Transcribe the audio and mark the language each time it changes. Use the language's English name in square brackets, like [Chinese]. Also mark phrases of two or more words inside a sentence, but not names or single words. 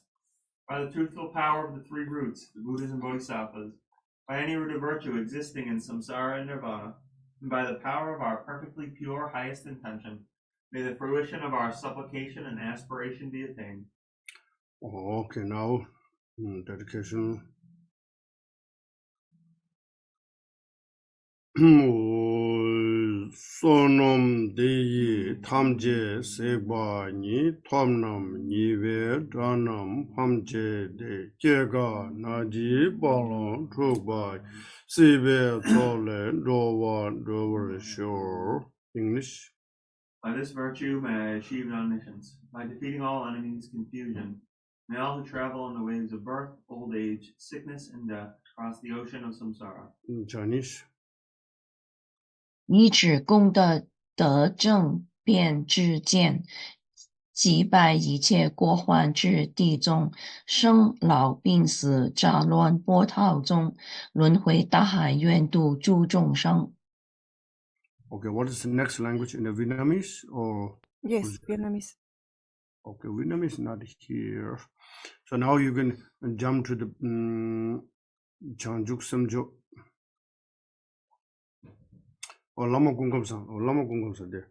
[English] By the truthful power of the three roots, the Buddhas and Bodhisattvas, by any root of virtue existing in samsara and nirvana, and by the power of our perfectly pure highest intention, may the fruition of our supplication and aspiration be attained. Okay, now dedication. [Tibetan] བསོད་ནམས་འདི་ཡིས་ཐམས་ཅད་གཟིགས་པ་ཉིད་ཐོབ་ནས་ཉེས་པའི་དགྲ་རྣམས་ཕམ་བྱས་ཏེ་སྐྱེ་རྒ་ན་འཆིའི་རྦ་རླབས་འཁྲུག་པ་ཡི་སྲིད་པའི་མཚོ་ལས་འགྲོ་བ་སྒྲོལ་བར་ཤོག. English. [English] By this virtue may I achieve omniscience. By defeating all enemies' confusion, may all who travel on the waves of birth, old age, sickness, and death cross the ocean of samsara. Chinese. [Chinese] 以指功德得正遍知见，击败一切过患之地中，生老病死杂乱波涛中，轮回大海，愿度诸众生。 [English] Okay, what is the next language in the Vietnamese or? Yes, Vietnamese. Okay, Vietnamese not here. So now you can jump to the Chanjuk Samjo or Lama Konchok there.